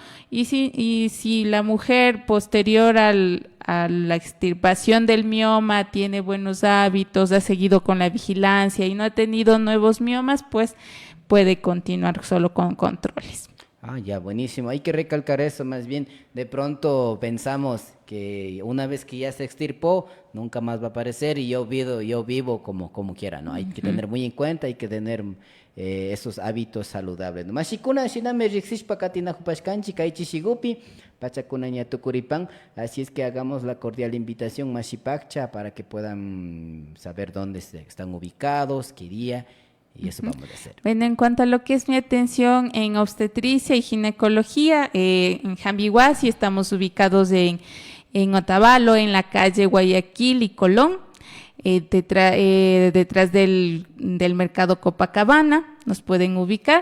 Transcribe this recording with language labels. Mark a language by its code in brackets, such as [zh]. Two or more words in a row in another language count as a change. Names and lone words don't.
[es] Y si la mujer posterior a la extirpación del mioma tiene buenos hábitos, ha seguido con la vigilancia y no ha tenido nuevos miomas, pues puede continuar solo con controles. Ya, buenísimo. Hay que recalcar eso, más bien, de pronto pensamos que una vez que ya se extirpó, nunca más va a aparecer y yo vivo como quiera, ¿no? Hay que tener muy en cuenta, hay que tener esos hábitos saludables, ¿no? [qu] Mashikuna shiname riksishpa katinahupashkanchi kaychi shigupi pachakuna ña tukuripan, [es] así es que hagamos la cordial invitación Mashipakcha para que puedan saber dónde están ubicados, qué día. Y eso vamos a hacer. Bueno, en cuanto a lo que es mi atención en obstetricia y ginecología, en Jambihuasi estamos ubicados en Otavalo, en la calle Guayaquil y Colón, detrás del mercado Copacabana, nos pueden ubicar.